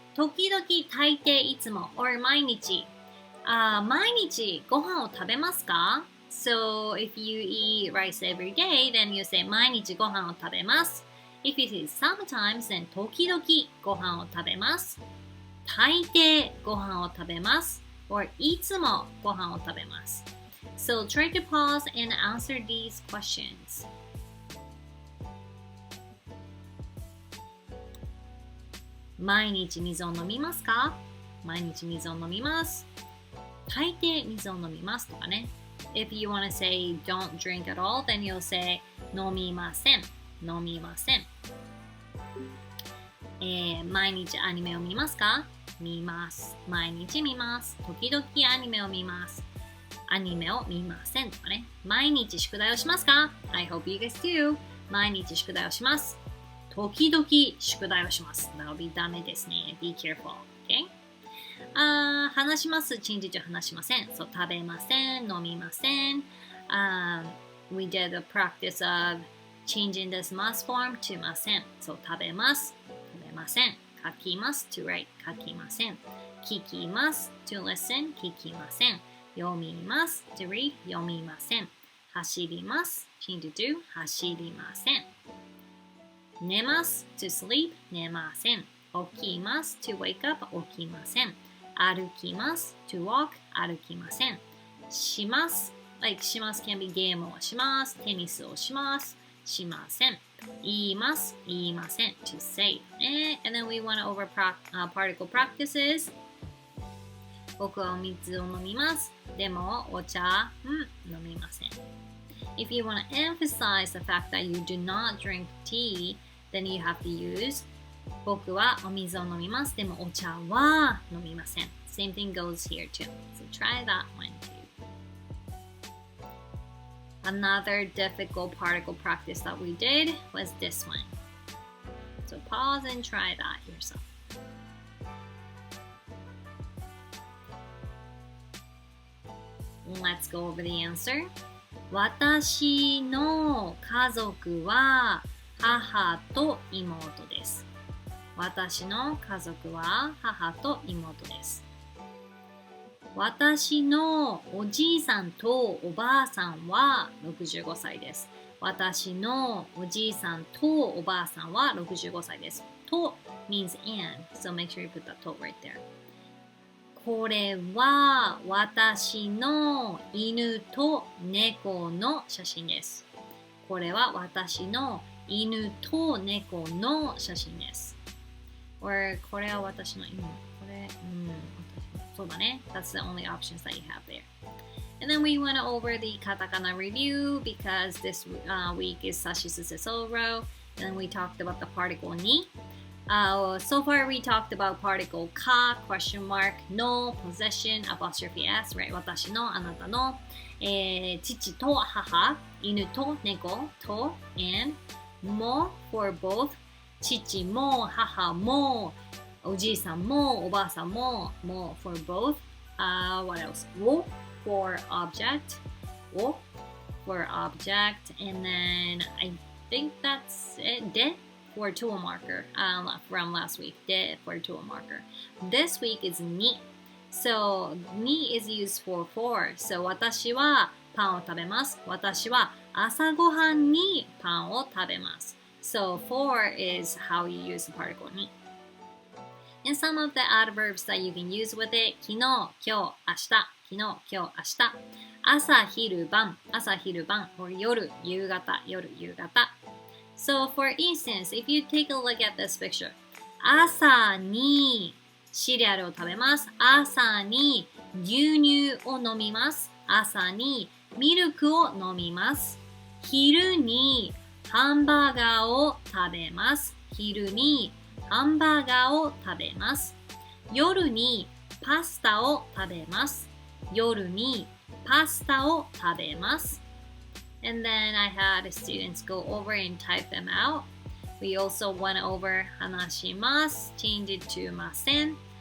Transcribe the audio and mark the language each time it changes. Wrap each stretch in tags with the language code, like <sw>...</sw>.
<ja>時々、大抵、いつも or 毎日。毎日ご飯を食べますか</ja> <en>So if you eat rice every day, then you say</en> <ja>毎日ご飯を食べます。</ja> <en>If it is sometimes, then</en> <ja>時々ご飯を食べます。大抵ご飯を食べます</ja> <en>or</en> <ja>いつもご飯を食べます</ja> <en>So try to pause and answer these questions.</en> <ja>毎日水を飲みますか毎日水を飲みます大抵水を飲みますとかね</ja> <en>If you want to say don't drink at all, then you'll say</en> <ja>飲みません飲みません毎日アニメを見ますか見ます。毎日見ます。時々アニメを見ます。アニメを見ませんとかね。毎日宿題をしますか</ja> <en>?I hope you guys do.</en> <ja>毎日宿題をします。時々宿題をします。</ja> <en>That will be</en> <ja>ダメですね。</ja> <en>Be careful. Okay?</en> <ja>話します</ja> <en>change to</en> <ja>話しません。So 食べません、飲みません。</ja> <en>We did the practice of changing this must form to ません。</en> <ja>So 食べます、食べません。書きます to write、書きません。聞きます</ja> <en>to listen、</en> <ja>聞きません。読みます</ja> <en>to read、</en> <ja>読みません。走ります</ja> <en>change to</en> <ja>走りません。寝ます</ja> <en>to sleep、</en> <ja>寝ません。起きます</ja> <en>to wake up、</en> <ja>起きません。歩きます</ja> <en>to walk、</en> <ja>歩きません。します like します can be ゲームをします、テニスをします、しません。言います、言いません</ja> <en>to say、and then we went over particle practices。</en> <ja>僕はお水を飲みます、でもお茶、飲みません。</ja> <en>If you want to emphasize the fact that you do not drink tea, then you have to use</en> <ja>僕はお水を飲みます、でもお茶は飲みません。</ja> <en>Same thing goes here too. So try that one too. Another difficult particle practice that we did was this one. So pause and try that yourself. Let's go over the answer.</en> <ja>私の家族は母と妹です。私の家族は母と妹です。私のおじいさんとおばあさんは65歳です。私のおじいさんとおばあさんは65歳です。</ja> <en>と means and, so make sure you put that と right there.</en> <ja>これは私の犬と猫の写真です。これは私の犬と猫の写真です。 or これは私の犬。これ、そうだね。</ja> <en>That's the only options that you have there. And then we went over the katakana review because this week is Sashi Suse Soro. And then we talked about the particle ni. So far we talked about particle ka, question mark, no, possession, apostrophe s, right?</en> <ja>私の、あなたの、父と母、犬と猫と、and も</ja> <en>for both.</en> <ja>父も母もおじいさんもおばあさんも</ja> <en>for both. What else? を for object. を for object. And then I think that's it. で for tool marker from last week. で for tool marker. This week is に.So に is used for.</en> <ja>So 私はパンを食べます。私は朝ごはんにパンを食べます。</ja> <en>So for is how you use the particle に。 And some of the adverbs that you can use with it</en> <ja>昨日、今日、明日、昨日、今日、明日、朝、昼、晩、朝、昼、晩、or 夜、夕方、夜、夕方。</ja> <en>So for instance, if you take a look at this picture,</en> <ja>朝にシリアルを食べます。朝に牛乳を飲みます。朝にミルクを飲みます。昼にハンバーガーを食べます。昼にハンバーガーを食べます。夜にパスタを食べます。夜にパスタを食べます。</ja> <en>And then I had students go over and type them out. We also went over 話します。 change it to ません。</en>